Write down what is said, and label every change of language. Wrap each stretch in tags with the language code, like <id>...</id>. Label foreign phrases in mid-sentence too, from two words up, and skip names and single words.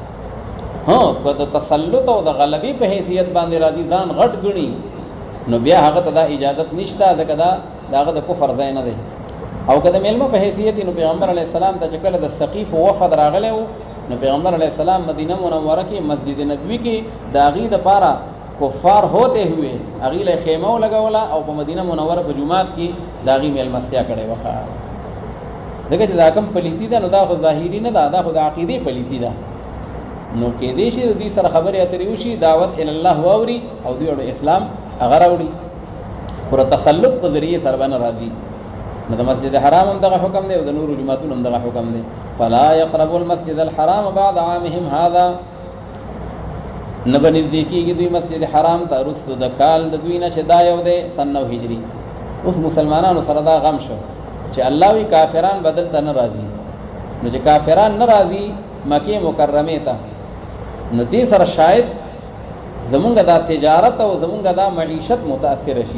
<ps>که د تسلط او د غلبې په حیثیت باندې راځي ځان غټ ګڼي نو بیا هغه ته دا اجازت نشته، ځکه دا د هغه د کفر ځای نه دی. او که د میلمه په حیثیت نو پیغمبر</ps> <ar>علیه السلام</ar> <ps>ته چې کله د ثقیف وفد راغلی و نو پیغمبر</ps> <ar>علیه السلام</ar> <ps>مدینه منوره کې مسجد نبوي کې د هغې دپاره کفار</ps> <ur>ہوتے ہوئے</ur> <ps>هغې له خیمه ولګوله او په مدینه منوره په جومات کې د هغې میلمستیا کړې وه. ځکه چې دا کوم پلیتي ده نو دا خو ظاهري نه ده، دا خو د عقیدې پلیتي ده. نو کېدای شي د دوی سره خبرې اترې وشي، دعوت الله واوري او دوی اړو اسلام هغه راوړي، خو د تسلط په ذریعې سره به نه راځي. نو د مسجد حرام هم دغه حکم دی او د نورو جوماتونو هم دغه حکم دی.</ps> <ar>فلا يقربوا المسجد الحرام بعد عامهم هذا.</ar> <ps>نه به نږدې کېږي دوی مسجد حرام ته وروستو د کال د دوی نه چې دا یو دی سن 9 هجري. اوس مسلمانانو سره دا غم شو چې الله وی کافران بدل ته نه راځي. نو چې کافران نه راځي مکې مکرمې ته نو دې سره شاید زمونږ دا تجارت او زمونږ دا معیشت متاثر شي.</ps>